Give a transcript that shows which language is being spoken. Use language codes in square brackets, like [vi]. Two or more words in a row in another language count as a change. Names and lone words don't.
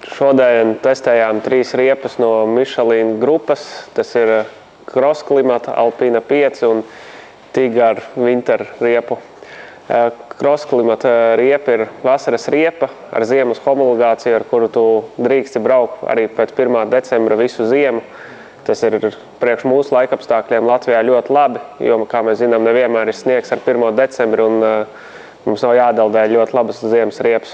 [lv] Šodien testējām 3 riepas no Michelin grupas. Tas ir Cross Climate, Alpina 5 un Tiger Winter riepu. Cross Climate riepa ir vasaras riepa ar ziemas homologāciju, ar kuru tu drīksti braukt arī pēc 1. decembra visu ziemu. Tas ir priekš mūsu laikapstākļiem Latvijā ļoti labi, jo, kā mēs zinām, nevienmēr ir sniegs ar 1. decembri un mums nav jādeldē ļoti labas ziemas riepas.